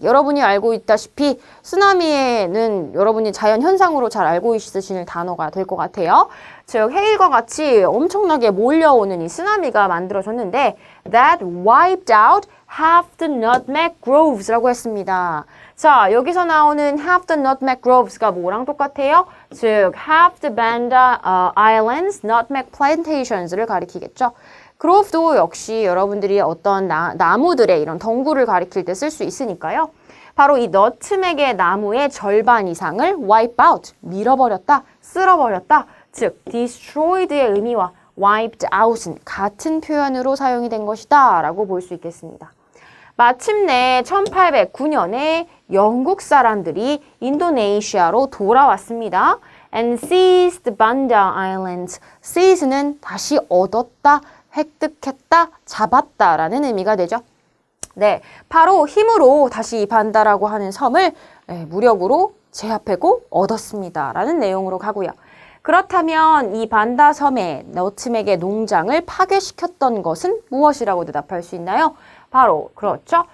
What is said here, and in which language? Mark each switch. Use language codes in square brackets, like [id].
[ko] 여러분이 알고 있다시피 쓰나미에는 여러분이 자연 현상으로 잘 알고 있으시는 단어가 될 것 같아요. 즉 해일과 같이 엄청나게 몰려오는 이 쓰나미가 만들어졌는데 [en] that wiped out half the nutmeg groves [ko] 라고 했습니다. 자, 여기서 나오는 [en] half the nutmeg groves [ko] 가 뭐랑 똑같아요? 즉 [en] half the Banda Islands nutmeg plantations [ko] 를 가리키겠죠. 그로브도 역시 여러분들이 어떤 나무들의 이런 덩굴을 가리킬 때 쓸 수 있으니까요. 바로 이 너트맥의 나무의 절반 이상을 [en] wipe out, [ko] 밀어버렸다, 쓸어버렸다, 즉 destroyed의 의미와 [en] wiped out [ko] 은 같은 표현으로 사용이 된 것이다 라고 볼 수 있겠습니다. 마침내 1809년에 영국 사람들이 인도네시아로 돌아왔습니다. [en] and seized Banda Islands. [ko] seize는 다시 얻었다, 획득했다, 잡았다라는 의미가 되죠. 네, 바로 힘으로 다시 반다라고 하는 섬을 무력으로 제압하고 얻었습니다라는 내용으로 가고요. 그렇다면 이 반다 섬의 너트맥의 농장을 파괴시켰던 것은 무엇이라고 대답할 수 있나요? 바로 그렇죠.